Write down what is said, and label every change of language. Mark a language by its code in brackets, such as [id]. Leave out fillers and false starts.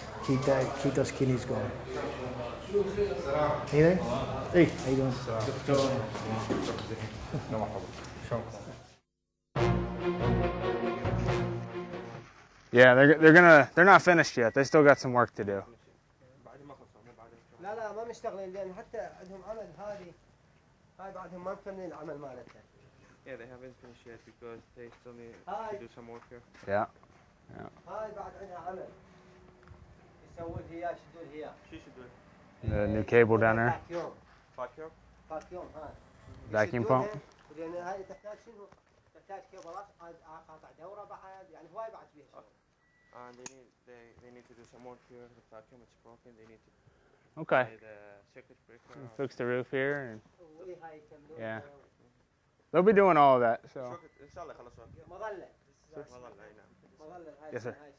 [en] Keep those kidneys going. Anything? Hey, how you doing? Yeah, they're not finished yet. They still got some work to do. [ar] لا ما مشتغلين لان حتى عندهم عمل هاي بعدهم ما مكملين العمل مالتها. [en] Yeah, they haven't finished yet because they still need to do some work here. Yeah. [ar] هاي بعد عندها عمل. يسوون هي يشدون هي. شو يشدون؟ [en] The new cable down there. [ar] فاكيوم هاي. [en] Vacuum pump. [ar] لان هاي تحتاج شنو؟ تحتاج كيبلات قاطع دوره بعد يعني هواي بعد فيها شغل. [en] And they need to do some work here. The vacuum is broken. They need to Okay. the circuit breaker. Fix the roof here and yeah. They'll be doing all of that. So. [ar] إن شاء الله يخلصون. مظلة. مظلة أي نعم. مظلة هاي. [en] Yes, sir.